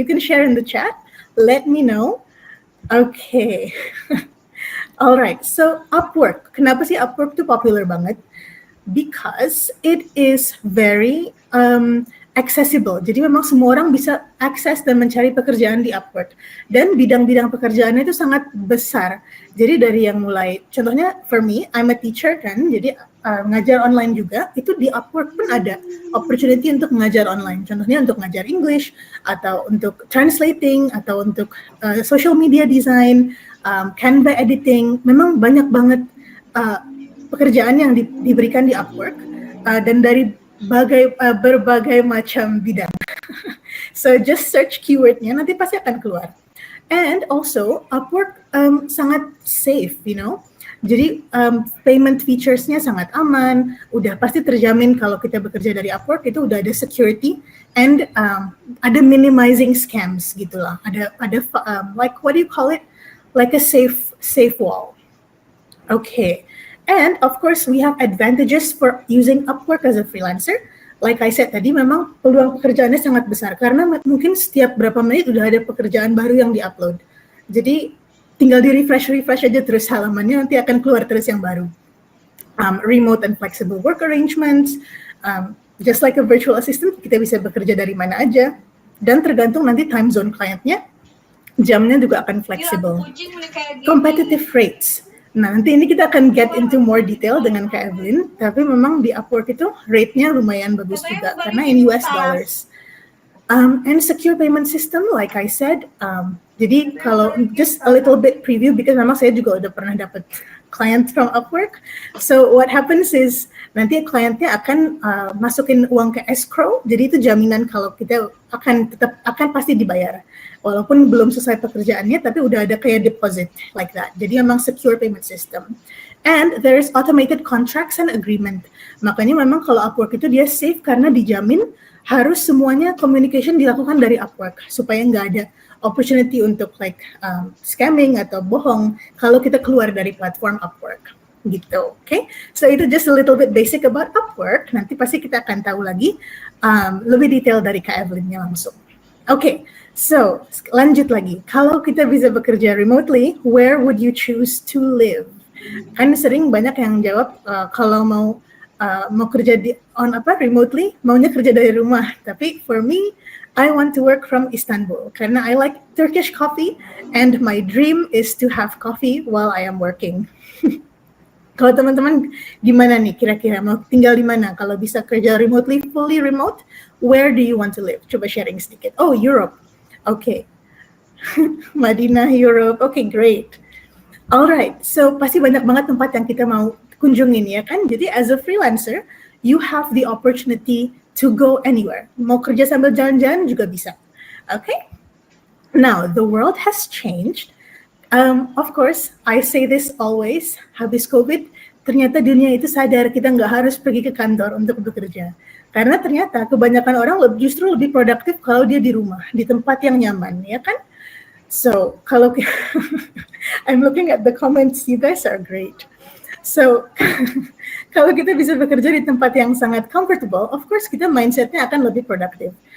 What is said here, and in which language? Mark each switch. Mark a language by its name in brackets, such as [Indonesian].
[English] You can share in the chat, let me know. Okay. Alright, so [Indonesian] Upwork. Kenapa sih Upwork itu popular banget? [English] Because it is very accessible. [Indonesian] Jadi memang semua orang bisa akses dan mencari pekerjaan di Upwork. Dan bidang-bidang pekerjaannya itu sangat besar. Jadi dari yang mulai, contohnya [English] for me, I'm a teacher [Indonesian] kan, jadi ngajar online juga, itu di Upwork pun ada opportunity untuk mengajar online. Contohnya untuk ngajar English, atau untuk translating, atau untuk social media design, Canva editing. Memang banyak banget pekerjaan yang diberikan di Upwork dan dari berbagai macam bidang. [English] So just search keywordnya, [Indonesian] nanti pasti akan keluar. [English] And also Upwork sangat safe, you know. [Indonesian] Jadi payment features-nya sangat aman, udah pasti terjamin kalau kita bekerja dari Upwork itu udah ada security and ada [English] minimizing scams [Indonesian] gitulah. [English] Ada like what do you call it? Like a safe wall. Okay. And of course, we have advantages for using Upwork as a freelancer. Like I said [Indonesian] tadi, memang peluang pekerjaannya sangat besar karena mungkin setiap berapa menit udah ada pekerjaan baru yang di-upload. Jadi tinggal di-refresh aja terus halamannya, nanti akan keluar terus yang baru. [English] Remote and flexible work arrangements, just like a virtual assistant, [Indonesian] kita bisa bekerja dari mana aja. Dan tergantung nanti time zone kliennya, jamnya juga akan flexible. Competitive rates. Nah, nanti ini kita akan [English] get into more detail [Indonesian] dengan Kak Evelyn, tapi memang di Upwork itu rate-nya lumayan bagus juga, karena [English] in US dollars. And secure payment system, like I said, [Indonesian] jadi kalau [English] just a little bit preview, because [Indonesian] memang saya juga udah pernah dapat [English] client from Upwork. So what happens is, [Indonesian] nanti kliennya akan masukin uang ke escrow, jadi itu jaminan kalau kita akan pasti dibayar. Walaupun belum selesai pekerjaannya, tapi udah ada kayak deposit [English] like that. [Indonesian] Jadi memang secure payment system. [English] And there is automated contracts and agreement. [Indonesian] Makanya memang kalau Upwork itu dia safe karena dijamin harus semuanya communication dilakukan dari Upwork supaya nggak ada opportunity untuk [English] like scamming [Indonesian] atau bohong kalau kita keluar dari platform Upwork. Gitu, okay? [English] So itu just a little bit basic about Upwork. [Indonesian] Nanti pasti kita akan tahu lagi lebih detail dari Kak Evelyn-nya langsung. Okay, so lanjut lagi. Kalau kita bisa bekerja remotely, [English] where would you choose to live? [Indonesian] Kan sering banyak yang jawab kalau mau kerja remotely, maunya kerja dari rumah. [English] Tapi for me, I want to work from Istanbul karena I like Turkish coffee and my dream is to have coffee while I am working. [Indonesian] Kalau teman-teman gimana nih kira-kira mau tinggal di mana? Kalau bisa kerja remotely, [English] fully remote, where do you want to live? [Indonesian] Coba sharing sedikit. Oh, Europe. Okay. Madinah, Europe. Okay, great. Alright, so pasti banyak banget tempat yang kita mau kunjungin ya kan? [English] Jadi as a freelancer, you have the opportunity to go anywhere. [Indonesian] Mau kerja sambil jalan-jalan juga bisa. [English] Okay? Now, the world has changed. Of course, I say this always, [Indonesian] habis COVID, ternyata dunia itu sadar kita nggak harus pergi ke kantor untuk bekerja. Karena ternyata kebanyakan orang justru lebih produktif kalau dia di rumah, di tempat yang nyaman, ya kan? [English] So, kalau I'm looking at the comments, you guys are great. [Indonesian] So, kalau kita bisa bekerja di tempat yang sangat comfortable, [English] of course [Indonesian] kita mindsetnya akan lebih produktif.